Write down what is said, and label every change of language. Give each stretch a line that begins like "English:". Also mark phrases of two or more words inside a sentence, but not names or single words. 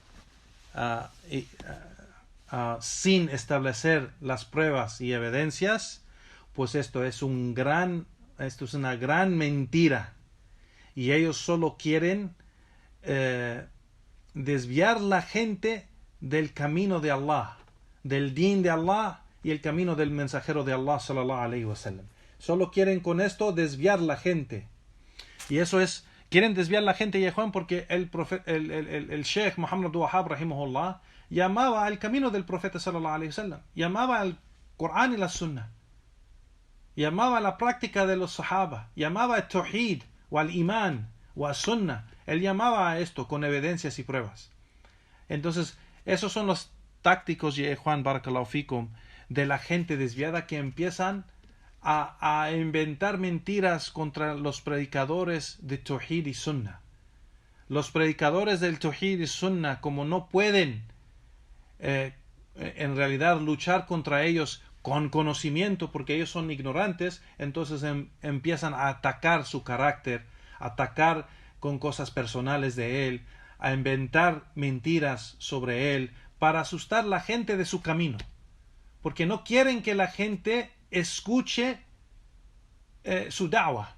Spanish: sin establecer las pruebas y evidencias, pues esto es una gran mentira, y ellos solo quieren desviar la gente del camino de Allah, del din de Allah y el camino del mensajero de Allah
Arabic: صلى الله عليه وسلم.
Spanish: Solo quieren con esto desviar la gente, y eso es, quieren desviar la gente, Juan, porque el Sheikh Muhammad Abdul Wahhab rahimahullah llamaba al camino del profeta
Arabic: صلى الله عليه وسلم,
Spanish: llamaba al Corán y la Sunna, llamaba a la práctica de los sahaba, llamaba al tawhid o al iman o al sunnah. Él llamaba a esto con evidencias y pruebas. Entonces, esos son los tácticos, Juan
Arabic: بارك الله فيكم,
Spanish: de la gente desviada, que empiezan a inventar mentiras contra los predicadores de tawhid y sunnah. Los predicadores del tawhid y sunnah, como no pueden en realidad luchar contra ellos con conocimiento, porque ellos son ignorantes, entonces empiezan a atacar su carácter, atacar con cosas personales de él, a inventar mentiras sobre él para asustar a la gente de su camino, porque no quieren que la gente escuche su da'wah.